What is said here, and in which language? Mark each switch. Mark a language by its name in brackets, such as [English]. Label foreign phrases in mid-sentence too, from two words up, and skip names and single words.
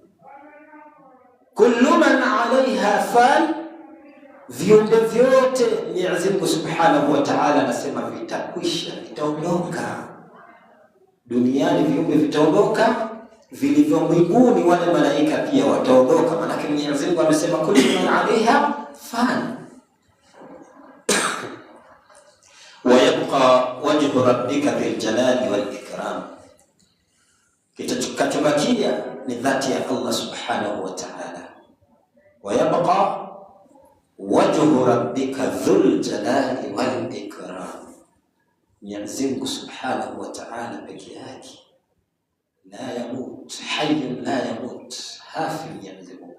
[Arabic] كل من عليها فان, [Swahili] viumbe vyote Mwenyezi Mungu [Arabic] سبحانه وتعالى [Swahili] anasema vitakwisha, vitaondoka duniani. Viumbe vitaondoka, vilivyo mbinguni wale malaika pia wataondoka, maana Mwenyezi Mungu amesema [Arabic] كل من عليها فان ويبقى وجه ربك ذي الجلال والإكرام, [Swahili] kitakachobakia ni dhati ya Allah [Arabic] سبحانه وتعالى. ويبقى وجه ربك ذو الجلال والإكرام, [Swahili] Mwenyezi Mungu [Arabic] سبحانه وتعالى [Swahili] peke yake [Arabic] لا يموت حي لا يموت, [Swahili] hafi Mwenyezi Mungu.